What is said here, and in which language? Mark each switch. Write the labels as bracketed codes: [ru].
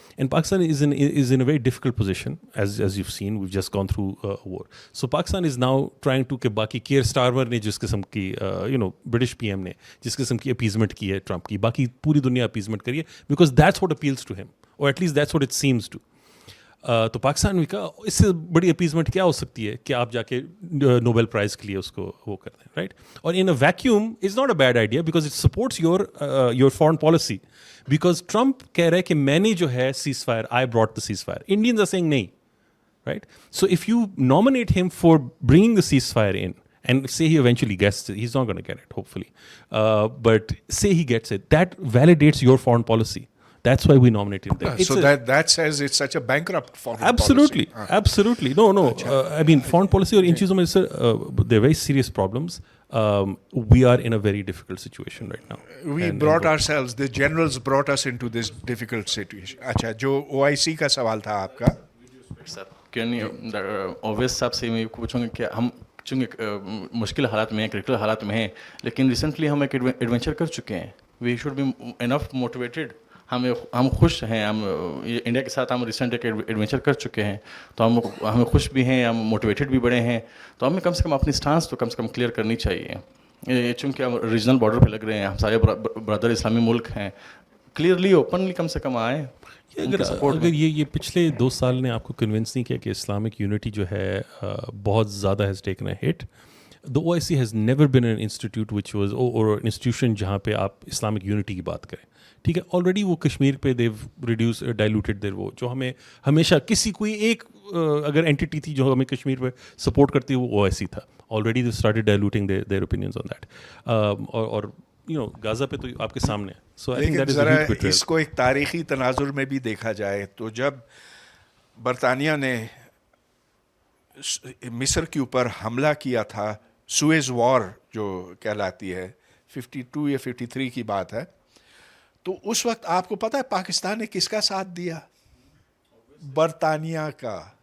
[en] And Pakistan is in a very difficult position as you've seen. We've just gone through a war. So Pakistan is now trying to [ur] کہ باقی care Starmer نے جس قسم کی British PM نے جس قسم کی اپیزمنٹ کی ہے ٹرمپ کی, باقی پوری دنیا اپیزمنٹ کری ہے [en] because that's what appeals to him, or at least that's what it seems to. [ur] تو پاکستان نے کہا اس سے بڑی اپیزمنٹ کیا ہو سکتی ہے کہ آپ جا کے نوبل پرائز کے لیے اس کو وہ کر دیں, رائٹ. [en] اور in a vacuum is not a bad idea because it supports your foreign policy, because [ur] Trump کہہ رہا ہے کہ میں نے جو ہے [en] Ceasefire, I brought the ceasefire, Indians are saying نہیں, right. So if you nominate him for bringing the ceasefire in and say he eventually gets it, he's not going to get it hopefully, but say he gets it, that validates your foreign policy. That's why we nominated him there. It's So a- that says it's such a bankrupt foreign Absolutely, policy. absolutely. No. I mean, foreign policy or in [ur] چیزوں میں [en] sir, they're very serious problems. We are in a very difficult situation right now. We brought ourselves, the generals brought us into this difficult situation. [ur] اچھا, جو OIC کا سوال تھا آپ کا, اویس صاحب سے میں پوچھوں گا کہ ہم چونکہ مشکل حالات میں ہیں, کریٹیکل حالات میں ہیں, لیکن ریسنٹلی ہم ایک ایڈونچر کر چکے ہیں. [en] We should be enough motivated. [ur] ہم خوش ہیں, ہم انڈیا کے ساتھ ہم ریسنٹ ایک ایڈونچر کر چکے ہیں, تو ہمیں خوش بھی ہیں, ہم موٹیویٹیڈ بھی بڑے ہیں. تو ہمیں کم سے کم اپنی سٹانس تو کم سے کم کلیئر کرنی چاہیے. چونکہ ہم ریجنل بارڈر پہ لگ رہے ہیں, ہم سارے برادر اسلامی ملک ہیں, کلیئرلی اوپنلی کم سے کم آئیں. اگر یہ پچھلے 2 سال نے آپ کو کنونس نہیں کیا کہ اسلامک یونٹی جو ہے بہت زیادہ [en] Has taken a hit. The OIC has never been an institute which was or an institution [ur] جہاں پہ آپ اسلامک یونٹی کی بات کریں, ٹھیک ہے. آلریڈی وہ کشمیر پہ [en] they've reduce diluted their, [ur] وہ جو ہمیں ہمیشہ کسی کوئی ایک اگر اینٹی تھی جو ہمیں کشمیر پہ سپورٹ کرتی ہے وہ OIC تھا. [en] Already they started diluting their opinions on that. [ur] اور غازہ پہ تو آپ کے سامنے ہے. [en] So I think that is a huge betrayal. [ur] اس کو ایک تاریخی تناظر میں بھی دیکھا جائے تو جب برطانیہ نے مصر کے اوپر حملہ کیا تھا, سوئز وار جو کہلاتی ہے, 52 یا 53 کی بات ہے, تو اس وقت آپ کو پتہ ہے پاکستان نے کس کا ساتھ دیا؟ برطانیہ کا.